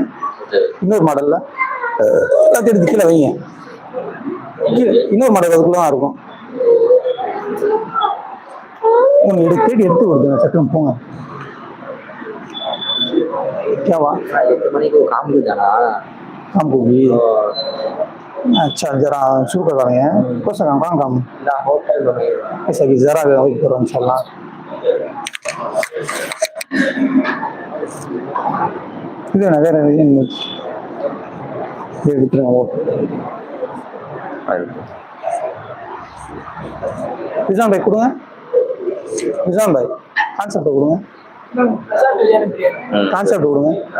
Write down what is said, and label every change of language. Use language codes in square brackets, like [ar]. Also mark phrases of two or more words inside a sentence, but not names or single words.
[ta] இன்னொரு மாடலில் எல்லாத்தையும் எடுத்து கீழே வைங்க. இன்னொரு மாடல் அதுக்குள்ள தான் இருக்கும். ஒன்று எடுத்து கொடுத்துங்க, சட்டம் போங்க. கேவா [hi] 8 மணிக்கு काम भी जाना। काम को भी अच्छा, जरा शुरू करवा रहे हैं। कौन सा काम? ना होटल में ऐसा कि जरा वेट करो इंशाल्लाह। [ta] இது என்ன வேற என்ன எடுத்துருங்க. நிஜாம் பாய் கொடுங்க. நிஜாம் பாய் கான்செப்ட் கொடுங்க. கான்செப்ட் கொடுங்க.